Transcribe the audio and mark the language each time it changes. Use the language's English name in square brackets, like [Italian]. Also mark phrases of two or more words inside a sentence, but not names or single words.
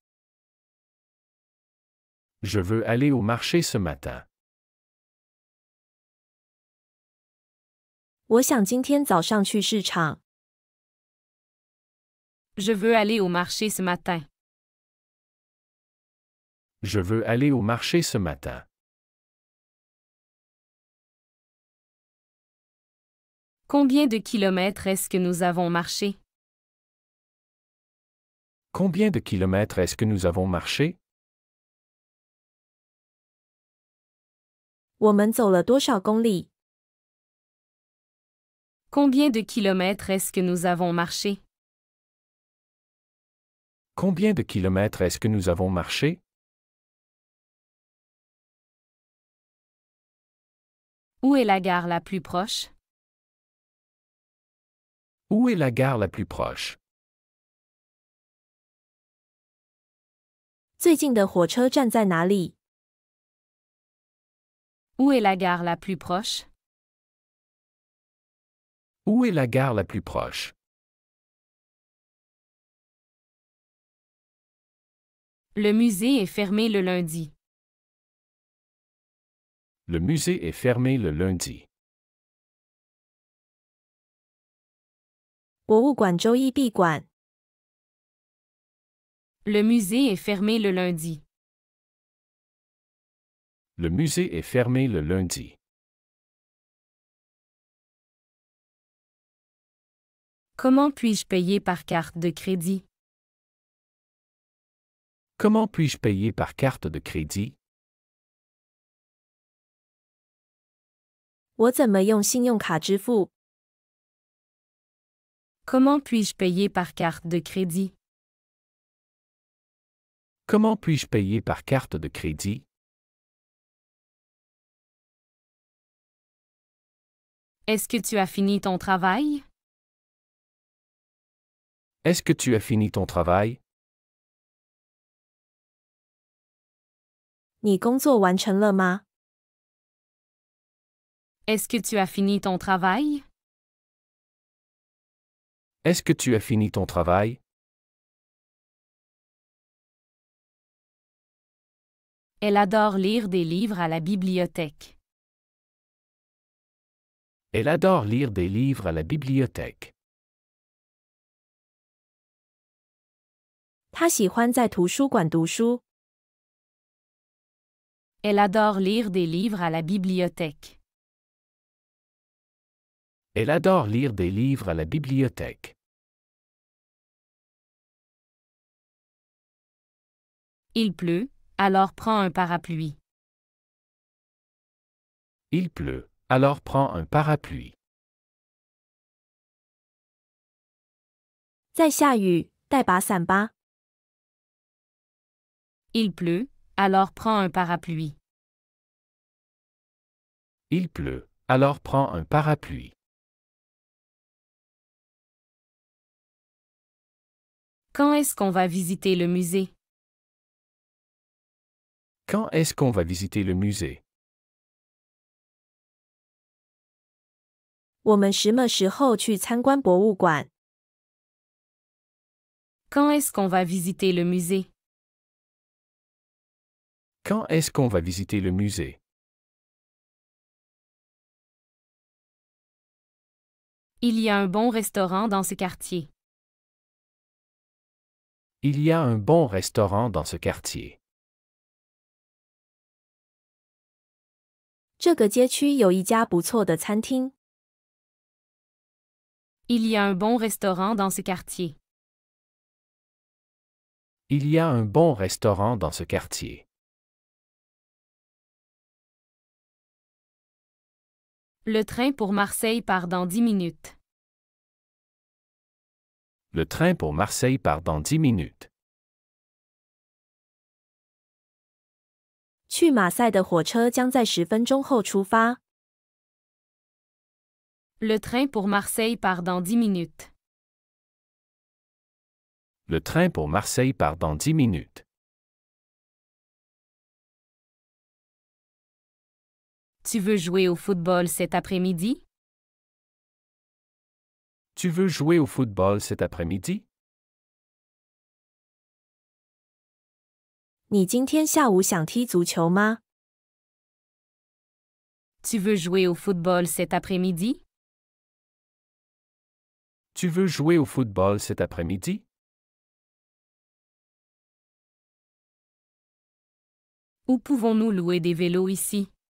[French] Je veux aller au marché ce matin. [Chinese] 我想今天早上去市场。 [French] Je veux aller au marché ce matin. Je veux aller au marché ce matin. Combien de kilomètres est-ce que nous avons marché? Combien de kilomètres est-ce que nous avons marché? [Chinese] 我们走了多少公里？ [French] Combien de kilomètres est-ce que nous avons marché? Combien de kilomètres est-ce que nous avons marché? Où est la gare la plus proche? Où est la gare la plus proche? [Chinese] 最近的火车站在哪里？ [French] Où est la gare la plus proche? Où est la gare la plus proche? Le musée est fermé le lundi. Le musée est fermé le lundi. [Chinese] 博物馆周一闭馆。 [French] Le musée est fermé le lundi. Le musée est fermé le lundi. Comment puis-je payer par carte de crédit? Comment puis-je payer par carte de crédit? [Chinese] 我怎么用信用卡支付？ [French] Comment puis-je payer par carte de crédit? Comment puis-je payer par carte de crédit? Est-ce que tu as fini ton travail? Est-ce que tu as fini ton travail? [Chinese] 你工作完成了吗？ [French] Est-ce que tu as fini ton travail? Est-ce que tu as fini ton travail? Elle adore lire des livres à la bibliothèque. Elle adore lire des livres à la bibliothèque. [Chinese] 他喜欢在图书馆读书。 [French] Elle adore lire des livres à la bibliothèque. Elle adore lire des livres à la bibliothèque. Il pleut, alors prends un parapluie. Il pleut, alors prends un parapluie. [Chinese] 在下雨，带把伞吧。 [French] Il pleut, alors prends un parapluie. Il pleut, alors prends un parapluie. Quand est-ce qu'on va visiter le musée? Quand est-ce qu'on va visiter le musée? [Chinese] 我们什么时候去参观博物馆？ [French] Quand est-ce qu'on va visiter le musée? Quand est-ce qu'on va visiter le musée? Il y a un bon restaurant dans ce quartier. Il y a un bon restaurant dans ce quartier. [Chinese] 这个街区有一家不错的餐厅。 [French] Il y a un bon restaurant dans ce quartier. Il y a un bon restaurant dans ce quartier. Le train pour Marseille part dans 10 minutes. Le train pour Marseille part dans 10 minutes. [Chinese] 去马赛的火车将在10分钟后出发。 [French] Le train pour Marseille part dans 10 minutes. Le train pour Marseille part dans 10 minutes. Tu veux jouer au football cet après-midi? Tu veux jouer au football cet après-midi? [Chinese] 你今天下午想踢足球吗？ [French] Tu veux jouer au football cet après-midi? Tu veux jouer au football cet après-midi? Où pouvons-nous louer des vélos ici?